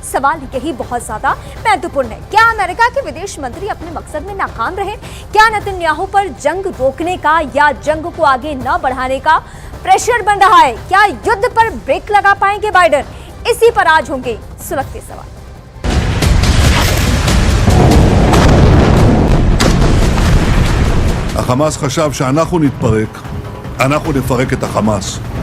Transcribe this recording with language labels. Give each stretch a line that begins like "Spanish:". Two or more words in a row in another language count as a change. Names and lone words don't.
Hindi: सवाल यही बहुत ज्यादा महत्वपूर्ण है। क्या अमेरिका के विदेश मंत्री अपने मकसद में नाकाम रहे? क्या नेतन्याहू पर जंग रोकने का या जंग को आगे न बढ़ाने का प्रेशर बन रहा है? क्या युद्ध पर ब्रेक लगा पाएंगे बाइडेन? इसी पर आज होंगे सुलगते सवाल।
Hebrew: החמאס חשב שאנחנו נתפרק, אנחנו נפרק את החמאס.